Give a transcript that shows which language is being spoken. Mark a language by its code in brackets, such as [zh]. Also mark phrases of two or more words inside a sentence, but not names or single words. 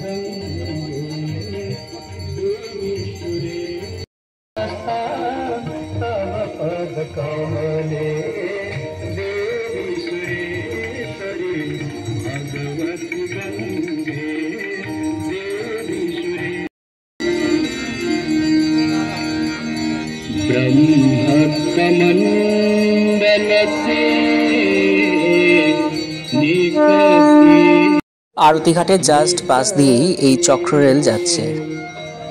[sa] पद कमले देवी सुरेश्वरी भगवती गंगे देवी सुरे ब्रह्मकमंडल से [bn] আরতি ঘাটের জাস্ট পাশ দিয়েই এই চক্র রেল যাচ্ছে।